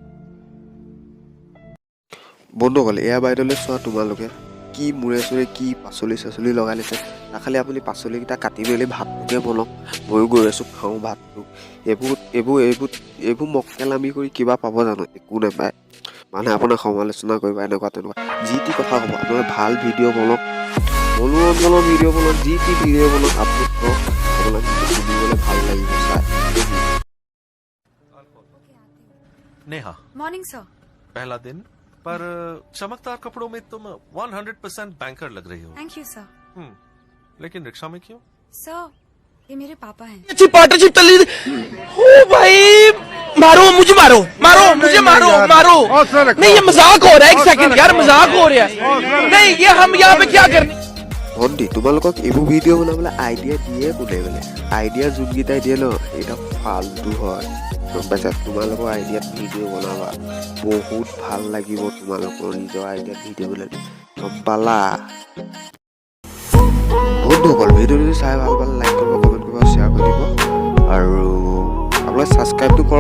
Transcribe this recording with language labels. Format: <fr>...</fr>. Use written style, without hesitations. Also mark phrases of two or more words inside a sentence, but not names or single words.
<as>বন্ধুসকল এয়া বাইদেউলৈ চোৱা তোমালোকে কি মূৰে চূৰে কি পাচলি চাচলি লগাই লৈছে খালি আপুনি পাচলিকেইটা কাটি মেলি ভাতটোকে বনাওক ময়ো গৈ আছোঁ খাওঁ ভাতটো এইবোৰ মক্কেলামি কৰি কিবা পাব জানো একো নাপায় মানুহে আপোনাক সমালোচনা কৰিব এনেকুৱা তেনেকুৱা যি টি কথা ক'ব আপোনালোকে ভাল ভিডিঅ' বনাওক মনোৰঞ্জনৰ ভিডিঅ' বনাওক যি টি ভিডিঅ' বনাওক আপলোড কৰক আপোনাক শুনিবলৈ ভাল লাগিব চাই</as> <hi>नेहा</hi> <en>morning sir</en> <hi>पहला दिन पर चमकदार कपड़ों में तुम 100% बैंकर लग रही हो</hi> <en>thank you sir</en> <hi>लेकिन रिक्शा में क्यों सर ये मेरे पापा हैं अच्छी पार्टनरशिप चल रही ओ भाई मारो मुझे मारो नहीं ये मजाक हो रहा है एक सेकंड यार मजाक हो रहा है नहीं ये हम यहाँ पे क्या करने</hi> <as>ভণ্টি তোমালোকক এইবোৰ ভিডিঅ' বনাবলৈ আইডিয়া দিয়ে কোনে বোলে আইডিয়া যোনকেইটাই দিয়ে ন এইটা ফাল্টু হয় গম পাইছা তোমালোকৰ আইডিয়াত ভিডিঅ' বনাবা বহুত ভাল লাগিব তোমালোকৰ নিজৰ আইডিয়াত ভিডিঅ' বনালে গম পালা বন্ধুসকল ভিডিঅ'টো চাই ভাল পালে লাইক কৰিব কমেণ্ট কৰিব শ্বেয়াৰ কৰিব আপোনালোকে ছাবস্ক্ৰাইবটো কৰক।</as>